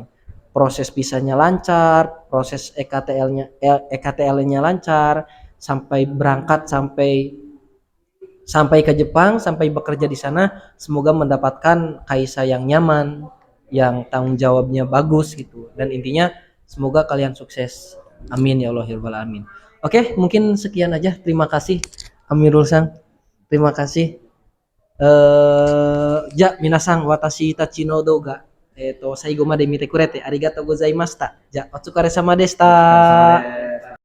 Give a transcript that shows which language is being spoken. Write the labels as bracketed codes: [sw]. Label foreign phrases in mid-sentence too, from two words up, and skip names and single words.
[id] Proses visanya lancar, proses EKTL-nya lancar, sampai berangkat sampai ke Jepang, sampai bekerja di sana, semoga mendapatkan kaisa yang nyaman, yang tanggung jawabnya bagus gitu. Dan intinya semoga kalian sukses. [ar] آمين يا الله يا رب العالمين. [id] Oke, mungkin sekian aja. Terima kasih Amirul Sang. Terima kasih. [ja] じゃ、皆さん私たちの動画最後まで見てくれてありがとうございました。じゃあ、お疲れ様でした。